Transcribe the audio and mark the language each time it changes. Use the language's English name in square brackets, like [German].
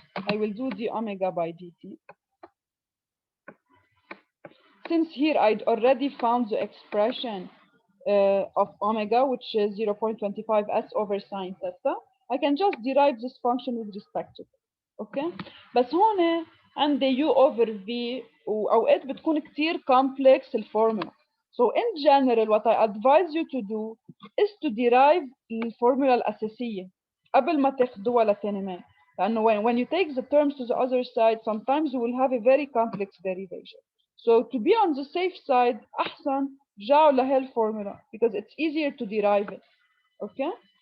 [English] I will do the omega by dt. Since here I'd already found the expression of omega, which is 0.25 s over sine theta, I can just derive this function with respect to it. Okay? [Arabic] بس هون عندي [English] u over v [Arabic] وأوقات بتكون كتير complex الفورمولا. [English] So in general, what I advise you to do is to derive [Arabic] الفورمولا الأساسية قبل ما تاخدوها لتاني. لأنه [English] when you take the terms to the other side, sometimes you will have a very complex derivation. So to be on the safe side, [Arabic] أحسن رجعوا لهالفورمولا [English] because it's easier to derive it. Okay?